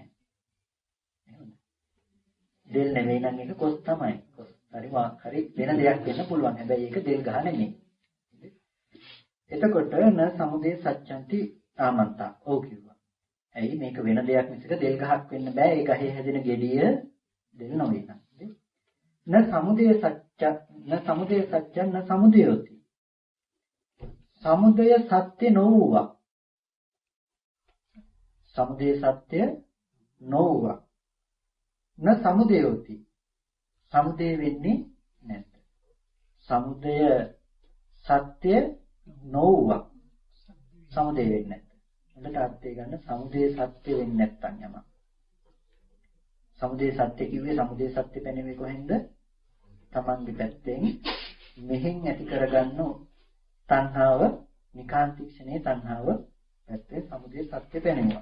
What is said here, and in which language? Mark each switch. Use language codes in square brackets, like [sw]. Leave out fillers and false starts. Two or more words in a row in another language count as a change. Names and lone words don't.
[si] එහෙමද? දෙල් නෙවෙයි නම් ඒක කොස් තමයි. කොස් හරි වෙන දෙයක් වෙන්න පුළුවන්. හැබැයි ඒක දෙල් ගහ නෙමෙයි. එතකොට [pi] න සමුදය සත්‍යන්ති ආමන්තා. [si] ඔව් කිව්වා. ඇයි මේක වෙන දෙයක් මිසක දෙල් ගහක් වෙන්න බෑ. ඒ ගහේ හැදෙන ගෙඩිය දෙල් නොවේ නම්. [pi] න සමුදය සත්‍ය න සමුදය සත්‍ය න සමුදයෝති. [si] සමුදය සත්‍ය නොවුවා. සමුදය සත්‍ය නොවුවා. [pi] න සමුදයෝති. [si] සමුදය වෙන්නේ නැද්ද? සමුදය සත්‍ය නොවුවා. සමුදය වෙන්නේ නැද්ද? හොඳට අර්ථය ගන්න. සමුදය සත්‍ය වෙන්නේ නැත්තම් යම. සමුදය සත්‍ය කිව්වේ සමුදය සත්‍ය පැනෙන්නේ කොහෙන්ද? තමන්ගේ පැත්තෙන් මෙහෙන් ඇති කරගන්න තණ්හාව නිකාන්තික්ෂණයේ තණ්හාව පැත්තේ සමුදය සත්‍ය පැනෙනවා.